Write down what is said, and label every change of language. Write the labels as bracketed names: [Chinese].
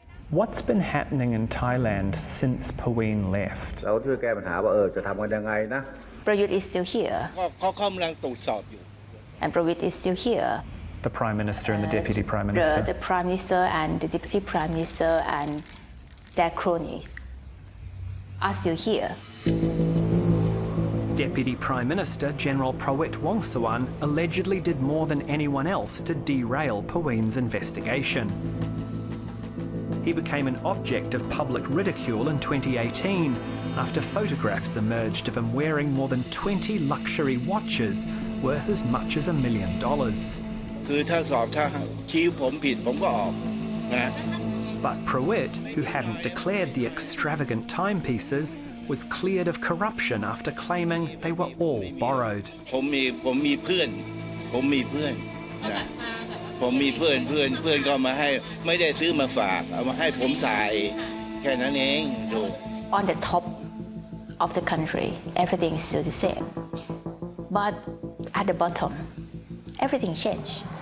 [English] What's been happening in Thailand since Paween left? [Thai] เราช่วยแก้ปัญหาว่าจะทำกันยังไงนะ [English] Prayut is still here. [Thai] ก็กำลังตรวจสอบอยู่ [English] And Prayut is still here. The Prime Minister and the Deputy Prime Minister. The Prime Minister and the Deputy Prime Minister and their cronies are still here. Deputy Prime Minister General Prawit Wongsuwan allegedly did more than anyone else to derail Paween's investigation. He became an object of public ridicule in 2018 after photographs emerged of him wearing more than 20 luxury watches worth as much as $1 million. [Thai] คือถ้าสอบถ้าชี้ผมผิดผมก็ออกนะ [English] But Prawit, who hadn't declared the extravagant timepieces, was cleared of corruption after claiming they were all borrowed. [Thai] ผมมีเพื่อนนะผมมีเพื่อนก็มาให้ไม่ได้ซื้อมาฝากเอามาให้ผมใส่แค่นั้นเองดู [English] On the top of the country, everything is still the same. But at the bottom, everything changed.